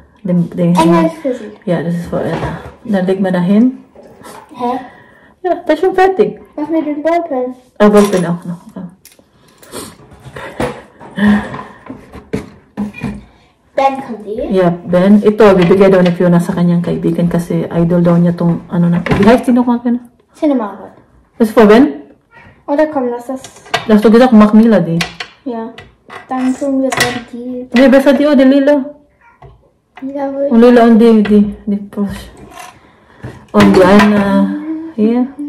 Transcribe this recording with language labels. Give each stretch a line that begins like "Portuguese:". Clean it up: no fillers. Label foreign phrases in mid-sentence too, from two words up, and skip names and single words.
German: Engel ist für sie. Ja, das ist für Ella. Dann leg mal dahin. Hä? Ja, das ist schon fertig. Was mit den Ballpen? Aber ich bin auch noch. Okay. Ben kommt eh. Yeah, Ben.
Filipino: Ito, bibigay daw ni Fiona sa kanyang kaibigan kasi idol daw niya tong ano na.
German: Wie heißt die nochmal, Fiona? Cinnamon. Das ist für Ben? Oder komm, lass das. Da hast du gesagt, mach Mila die. Ja. Dann tun wir dann die. Nee, besser die, oh, die lila. Ja, wohl. Und lila und die Push. Und die eine hier.